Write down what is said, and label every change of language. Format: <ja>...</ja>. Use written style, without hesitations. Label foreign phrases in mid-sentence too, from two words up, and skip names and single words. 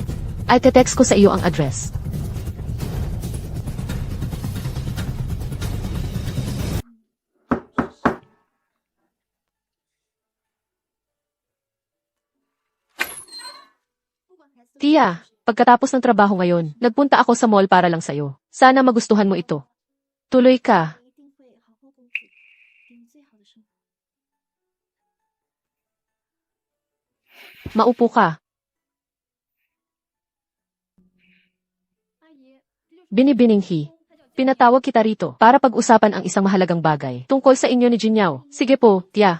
<tl>Ay te-text ko sa iyo ang address. Tia, pagkatapos ng trabaho ngayon, nagpunta ako sa mall para lang sa'yo. Sana magustuhan mo ito. Tuloy ka.</tl> <zh>我一定会好好工作，给你最好的生活。</zh> <tl>Maupo ka.</tl> <zh>阿姨， Binibininghi.</zh> <tl>Pinatawag kita rito para pag-usapan ang isang mahalagang bagay tungkol sa inyo ni Jinyao. Sige po, tia.</tl>